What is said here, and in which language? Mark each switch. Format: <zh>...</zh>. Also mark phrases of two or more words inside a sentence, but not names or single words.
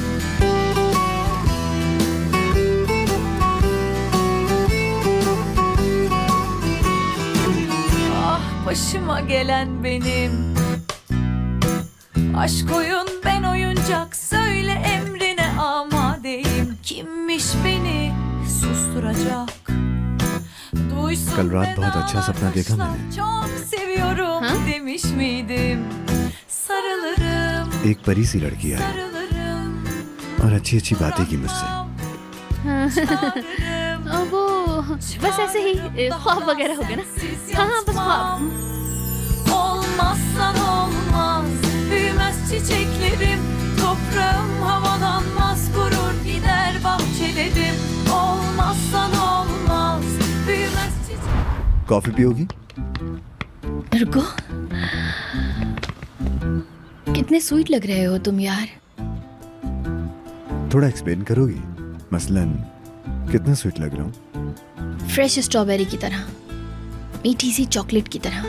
<tr>Ah, başıma gelen benim. Aşk oyun, ben oyuncak, söyle emrine amadeyim. Kimmiş beni susturacak? Duysun</tr> <hi>कल रात बहुत अच्छा सपना देखा</hi> <tr>vedalaşsam,</tr> <hi>मैंने।</hi> <tr>çok seviyorum demiş miydim? Sarılırım,</tr> <hi>एक परी सी लड़की आई</hi> <tr>sarılırım,</tr> <hi>और अच्छी अच्छी बातें की मुझसे।</hi> <tr>çağırırım.</tr> <hi>वो बस ऐसे ही ख्वाब वगैरह हो गया ना। हाँ हाँ बस ख्वाब।</hi> <tr>Olmazsan olmaz, büyümez çiçeklerim, toprağım havalanmaz, kurur gider bahçelerim. Olmazsan olmaz, büyümez çiçek.</tr> <hi>कॉफी पियोगी? रुको, कितने स्वीट लग रहे हो तुम यार। थोड़ा एक्सप्लेन करोगी? मसलन कितना स्वीट लग रहा हूँ?</hi> <en>fresh strawberry</en> <hi>की तरह, मीठी सी चॉकलेट की तरह।</hi>